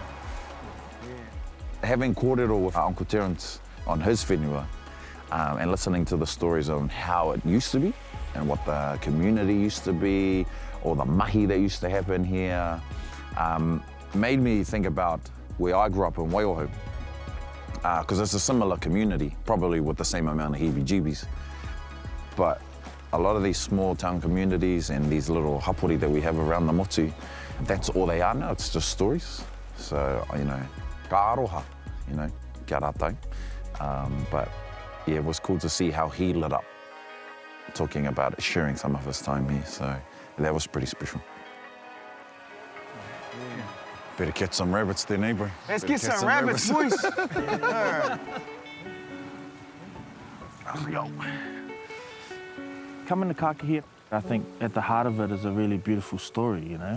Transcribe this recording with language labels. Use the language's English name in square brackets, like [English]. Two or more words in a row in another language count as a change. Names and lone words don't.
[English] Having kōrero with Uncle Terence on his whenua and listening to the stories on how it used to be and what the community used to be, or the mahi that used to happen here, made me think about where I grew up in Wairoho. Because it's a similar community, probably with the same amount of heebie-jeebies. But a lot of these small town communities and these little hapori that we have around the motu, that's all they are now, it's just stories. So, you know, [Māori] ka aroha, [English] you know, [Māori] kia rātou. [English] But yeah, it was cool to see how he lit up, talking about it, sharing some of his time here, so that was pretty special. Better catch some rabbits then, eh, bro? Let's get some rabbits, boys. Coming to Kakahi, I think at the heart of it is a really beautiful story, you know.